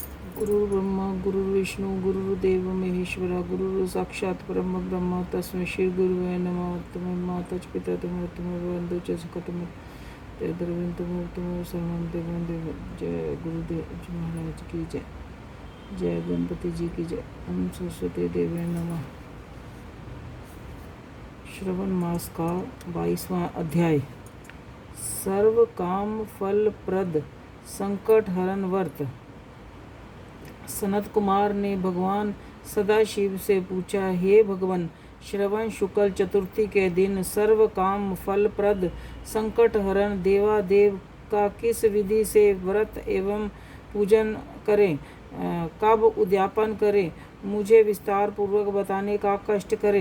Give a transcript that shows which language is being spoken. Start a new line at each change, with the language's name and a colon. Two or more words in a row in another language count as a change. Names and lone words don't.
Sanskrit: गुरुर्ब्रह्मा गुरुर्विष्णु गुरुर्देव महेश्वरा गुरु साक्षात् परम ब्रह्म तस्मै श्री गुरुवे नमः। तमेव माता च पिता तमेव बंधु च सकटम तद्रविंद तमेव सर्वं देवं देव।
Hindi: जय गुरुदेव जी महाराज की जय। जय गणपति जी की जय।
Sanskrit: ओम सरस्वती देवी नमः।
Hindi: श्रवण मास का 22वां अध्याय। सर्व काम फल प्रद संकट हरण व्रत। सनत कुमार ने भगवान सदाशिव से पूछा, हे भगवान, श्रवण शुक्ल चतुर्थी के दिन सर्व काम फल प्रद संकट हरण देवादेव का किस विधि से व्रत एवं पूजन करें, कब उद्यापन करें, मुझे विस्तार पूर्वक बताने का कष्ट करें।